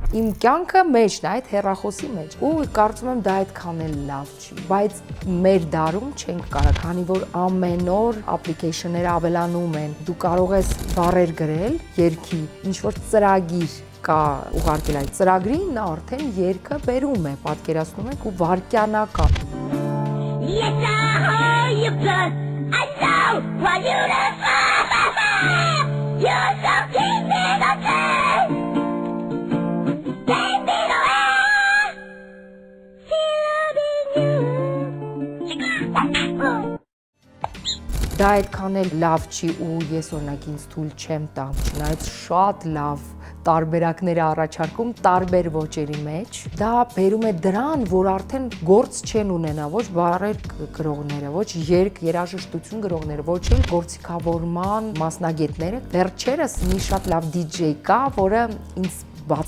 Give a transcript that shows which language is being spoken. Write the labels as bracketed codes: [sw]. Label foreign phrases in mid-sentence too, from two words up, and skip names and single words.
[hy] Իմ կյանքը մեջն է այդ հեռախոսի մեջ։ Ու կարծում եմ դա այդքան էլ լավ չի, բայց մեր դարում չենք կարող, քանի որ ամեն օր application-ները ավելանում են։ Դու կարող ես բառեր գրել երգի, ինչ որ ծրագիր կա ուղարկել այդ ծրագրին, նա արդեն երգը բերում է, պատկերացնում եք ու վարքյանական։ [en] Yes, I hold you close. I know what you done. You're so deep in the day. Take me away. Still loving you. [hy] Դա այդքան էլ լավ չի ու ես օրինակ ինձ թույլ չեմ տա, չնայած շատ լավ տարբերակներ առաջարկում տարբեր ոճերի մեջ, դա բերում է դրան, որ արդեն գործ չեն ունենա ոչ բառեր գրողները, ոչ երգ, երաժշտություն գրողները, ոչ էլ գործիքավորման մասնագետները։ Վերջերս մի շատ լավ DJ կա, որը ինձ բացատրել